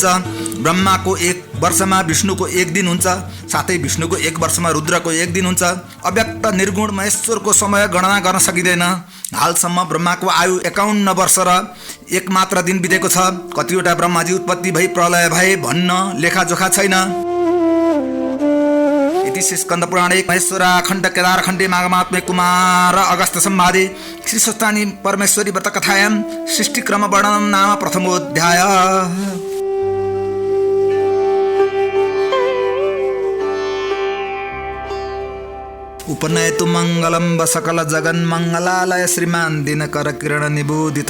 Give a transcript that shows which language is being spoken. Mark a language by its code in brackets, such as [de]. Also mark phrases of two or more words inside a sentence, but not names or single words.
[ne] ब्रह्माको 1 वर्षमा विष्णुको 1 दिन हुन्छ। साथै विष्णुको 1 वर्षमा रुद्रको 1 दिन हुन्छ। अव्यक्त निर्गुण महेश्वरको समय गणना गर्न सकिँदैन। हालसम्म ब्रह्माको आयु 51 वर्ष र 1 मात्र दिन बितेको छ। कतिवटा ब्रह्माजी उत्पत्ति भई प्रलय भए भन्न लेखाजोखा छैन। [sa] इति स्कन्द पुराणे महेश्वरा खण्ड केदार खण्डे माघमात्मे कुमार अगस्त संवादे श्री स्वस्थानी परमेश्वरी व्रत कथायां सृष्टिक्रम वर्णनम नाम प्रथमोऽध्याय। उपनयतु मंगलम सकल जगन मंगलालय श्रीमान दिनकर किरण निबोधित